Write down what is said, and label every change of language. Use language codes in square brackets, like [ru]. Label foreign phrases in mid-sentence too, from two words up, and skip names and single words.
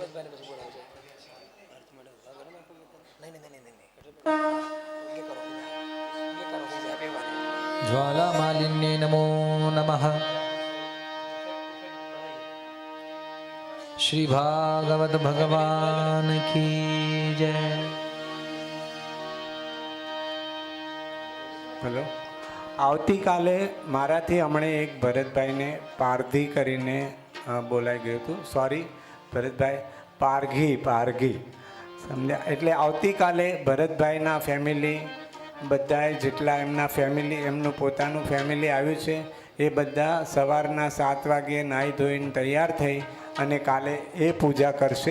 [sa] ज्वालामालिन्ये नमो नमः. [hi] श्री भागवत भगवान की जय. [gu] હેલો. આવતીકાલે મારાથી હમણે એક ભરતભાઈને પારધી કરીને બોલાઈ ગયું હતું. સોરી ભરતભાઈ, પારઘી સમજ્યા. એટલે આવતીકાલે ભરતભાઈના ફેમિલી બધાએ જેટલા એમના ફેમિલી એમનું પોતાનું ફેમિલી આવ્યું છે એ બધા સવારના 7 વાગ્યે નાહી ધોઈને તૈયાર થઈ અને કાલે એ પૂજા કરશે.